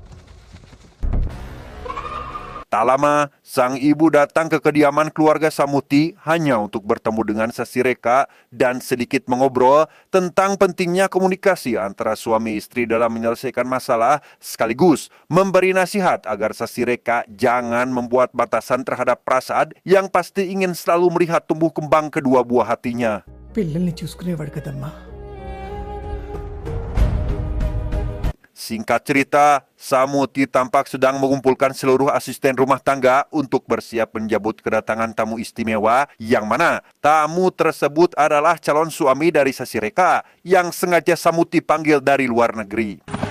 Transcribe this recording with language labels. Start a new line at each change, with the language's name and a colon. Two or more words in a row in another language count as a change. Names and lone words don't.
Indonesian: Tak lama, sang ibu datang ke kediaman keluarga Samuti hanya untuk bertemu dengan Sasireka dan sedikit mengobrol tentang pentingnya komunikasi antara suami istri dalam menyelesaikan masalah, sekaligus memberi nasihat agar Sasireka jangan membuat batasan terhadap Prasad yang pasti ingin selalu melihat tumbuh kembang kedua buah hatinya.
Telugu: పిల్లల్ని చూసుకునేవాడు కదమ్మా.
Indonesian: Singkat cerita, Samuti tampak sedang mengumpulkan seluruh asisten rumah tangga untuk bersiap menjambut kedatangan tamu istimewa, yang mana tamu tersebut adalah calon suami dari Sasireka yang sengaja Samuti panggil dari luar negeri.